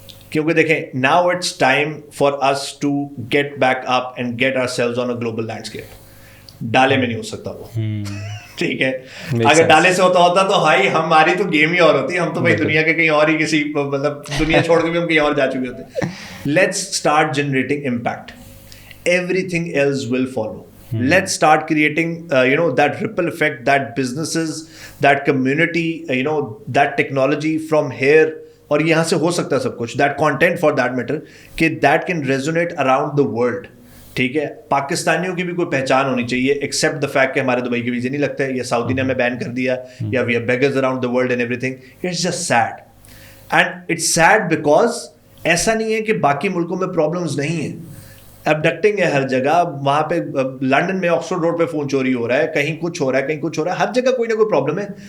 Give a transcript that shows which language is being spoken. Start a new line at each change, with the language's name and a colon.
English: کیونکہ دیکھیں now it's time for us to get back up and get ourselves on a global landscape.
Urdu: ڈالے میں نہیں ہو سکتا وہ, ٹھیک ہے. اگر ڈالے سے ہوتا تو بھائی ہماری تو گیم ہی اور ہوتی, ہم تو بھائی دنیا کے کہیں اور ہی کسی مطلب دنیا چھوڑ کے بھی ہم کہیں اور جا چکے ہوتے.
English: Let's start generating impact, everything else will follow. Let's start creating that ripple effect, that businesses, that community, that technology from here,
Urdu: اور یہاں سے ہو سکتا ہے سب کچھ,
English: that content for that matter, کہ that can resonate around the world.
Urdu: ٹھیک ہے, پاکستانیوں کی بھی کوئی پہچان ہونی چاہیے ایکسیپٹ دا فیکٹ کہ ہمارے دبئی کے ویزے نہیں لگتے, یا سعودی نے ہمیں بین کر دیا, یا
English: We are beggars around the world and everything. It's just sad, and it's sad because
Urdu: ایسا نہیں ہے کہ باقی ملکوں میں پرابلمس نہیں ہیں. ابڈکٹنگ ہے ہر جگہ, وہاں پہ لنڈن میں آکسفورڈ روڈ پہ فون چوری ہو رہا ہے, کہیں کچھ ہو رہا ہے, کہیں کچھ ہو رہا ہے, ہر جگہ کوئی نہ کوئی پرابلم ہے.